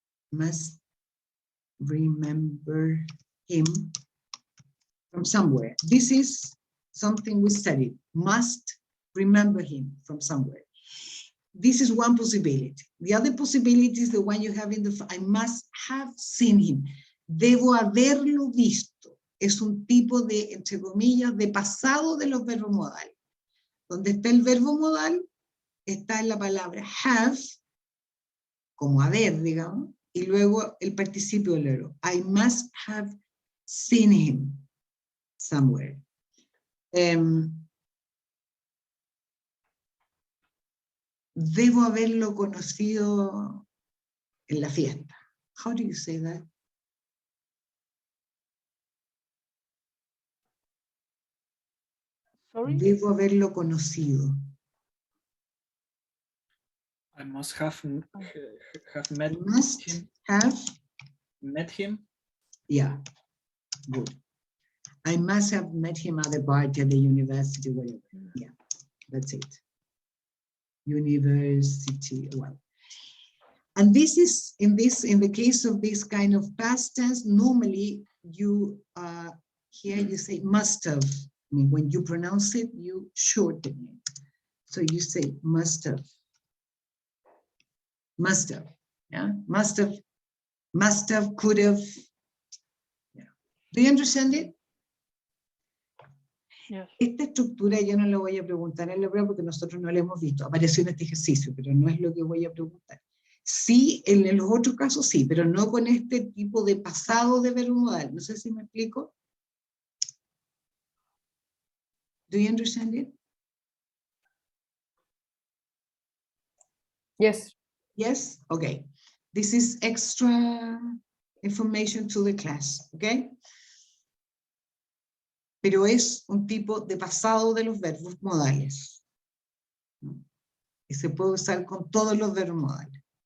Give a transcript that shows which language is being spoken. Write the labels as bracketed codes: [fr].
[en] Must remember him from somewhere. This is something we studied. Must remember him from somewhere. This is one possibility. The other possibility is the one you have in the, I must have seen him. [es] Debo haberlo visto. Es un tipo de, entre comillas, de pasado de los verbos modales. Donde está el verbo modal, está en la palabra have, como haber, digamos, y luego el participio del verbo. [en] I must have seen him somewhere. [es] Debo haberlo conocido en la fiesta. [en] How do you say that? Sorry? [es] Debo haberlo conocido. [en] I must have met I must him. have, Met him. yeah, good. I must have met him at the party at the university, whatever. Yeah, that's it. University, well. And this is, in the case of this kind of past tense, normally you, here you say must have. I mean, when you pronounce it, you shorten it. So you say must have. Must have, yeah, must have, could have. Yeah. Do you understand it? Yes. [es] Esta estructura yo no lo voy a preguntar en la prueba porque nosotros no la hemos visto. Apareció en este ejercicio, pero no es lo que voy a preguntar. Sí, en los otros casos sí, pero no con este tipo de pasado de verbo modal. No sé si me explico. [en] Do you understand it? Yes. Yes? Okay. This is extra information to the class, okay? [es] Pero es un tipo de pasado de los verbos modales. Y se puede usar con todos los verbos modales.